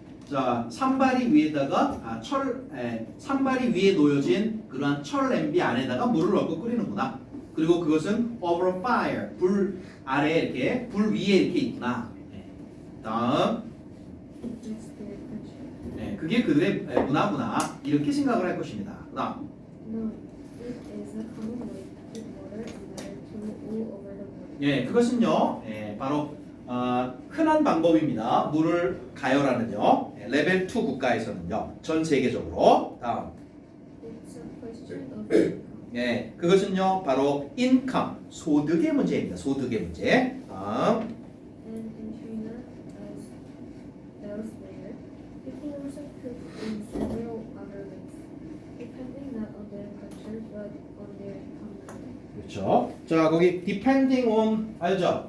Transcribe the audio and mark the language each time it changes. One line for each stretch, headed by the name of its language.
Korean: 자, 산발이 위에다가 산발이 위에 놓여진 그러한 철 냄비 안에다가 물을 넣고 끓이는구나. 그리고 그것은
English: over fire,
Korean: 불 아래 이렇게 불 위에 이렇게 있구나. 다음.
English: That's their culture.
Korean: 그게 그들의 문화구나. 이렇게 생각을 할 것입니다. 그다음.
English: No, it is a common way to heat water in order to all over the world.
Korean: 그것은요, 바로 흔한 방법입니다. 물을 가열하는요. 레벨 2 국가에서는요. 전 세계적으로. 다음.
English: It's a question of income.
Korean: 그것은요, 바로 income, 소득의 문제입니다. 소득의 문제. 다음.
English: And in China, as elsewhere, people also cook in several other ways, depending not on their culture but on their income level.
Korean: 그렇죠. 자, 거기
English: depending on
Korean: 알죠?